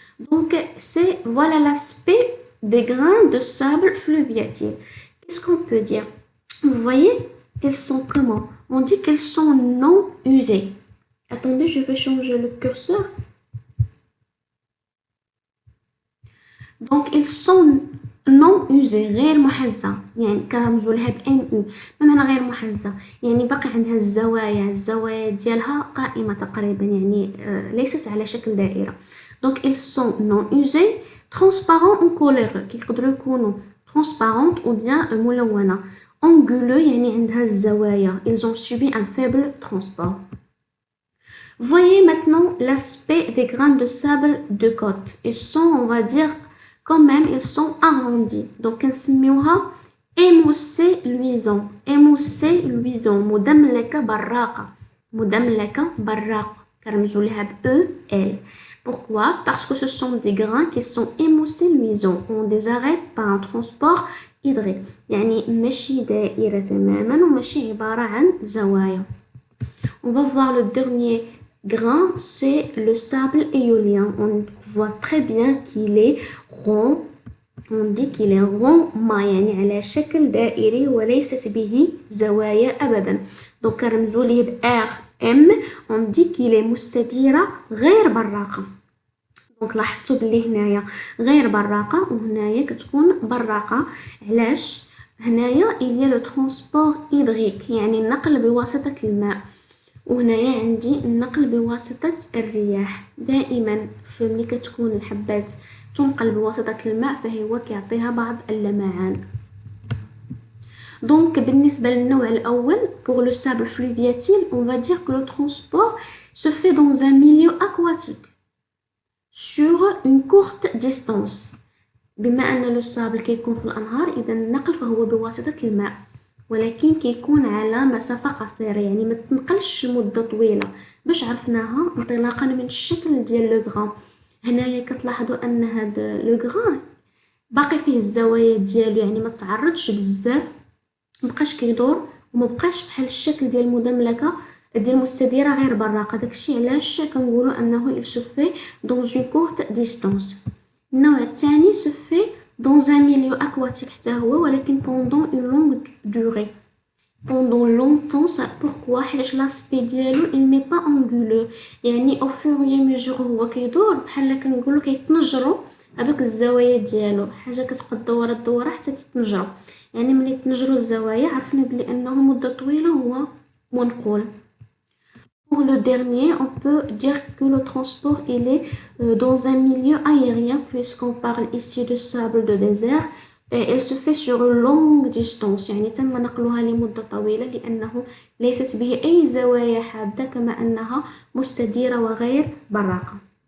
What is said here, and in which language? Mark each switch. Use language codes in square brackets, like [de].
[fr] Donc, voilà l'aspect des grains de sable fluviatile. Qu'est-ce qu'on peut dire? Vous voyez, ils sont comment? On dit qu'ils sont non usés. Attendez, je vais changer le curseur. Donc, ils sont non usé [ar] غير محزة يعني كرمزوا لها بان او ما معنى غير محزة يعني باقي عندها الزوايا ديالها قائمة تقريبا يعني ليست على شكل دائرة. [fr] Donc ils sont non usés, transparents ou colorés [ar] كيقدروا يكونوا [fr] transparentes ou bien [ar] ملونة. Anguleux يعني عندها الزوايا. [fr] Ils ont subi un faible transport. Voyez maintenant l'aspect des grains de sable de côte. Ils sont, on va dire, quand même, ils sont arrondis. Donc, [ar] نسميوها [fr] émoussé luisant. Émoussé luisant. [ar] مدملكة براقة. مدملكة براق. كرمزوا لها ب E, L. [fr] Pourquoi? Parce que ce sont des grains qui sont émoussés luisants. On les arrête par un transport hydraulique. [ar] يعني ماشي دائرة تماما وماشي عبارة عن زوايا. [fr] On va voir le dernier grain, c'est le sable éolien. On voit très bien qu'il est rond. On dit qu'il est rond [ar] ما يعني على شكل دائري وليست به زوايا أبدا. Donc كرمزوا ليه ب RM. [fr] On dit qu'il est [ar] مستديرة غير براقة. Donc لاحظتوا بلي هنايا غير براقة وهنايا كتكون براقة. علاش؟ هنايا [fr] il y a le transport hydraulique [ar] يعني النقل بواسطة الماء. وهنايا عندي النقل بواسطة الرياح. دائما في ملي كتكون الحبات تنقل بواسطة الماء فهو كيعطيها بعض اللمعان. [fr] Donc [ar] بالنسبة للنوع الأول [fr] pour le sable fluviatile on va dire que le transport se fait dans un milieu aquatique sur une courte distance. [ar] بما أن السابل كيكون في الأنهار إذا النقل فهو بواسطة الماء ولكن كيكون على مسافة قصيرة يعني ما تنقلش مدة طويلة باش عرفناها انطلاقا من الشكل ديال لو غران. هنايا كتلاحظوا ان هاد لو غران باقي فيه الزوايا ديالو يعني ما تعرضش بزاف مبقاش كيدور وما بقاش بحال الشكل ديال المدملكة ديال مستديرة غير براقة. داكشي علاش كنقولوا انه [fr] il se fait dans une courte distance. [ar] النوع الثاني [fr] se fait dans un milieu aquatique [ar] حتى هو ولكن [fr] pendant une longue durée. pendant longtemps ça pourquoi حيت l'aspect ديالو il n'est pas anguleux يعني au fur et à mesure [ar] هو كيدور بحال كنقولوا كيتنجروا هذوك الزوايا ديالو. حاجه كتبقى تدور الدوره حتى تتنجروا يعني ملي تنجروا الزوايا عرفنا بلي انه مده طويله هو منقول. [fr] Pour le dernier, on peut dire que le transport il est dans un milieu aérien puisqu'on parle ici de sable de désert et elle se fait sur une longue distance [ar] يعني تم نقلها لمدة طويلة لأنه ليست به أي زوايا حادة كما أنها مستديرة وغير براقة.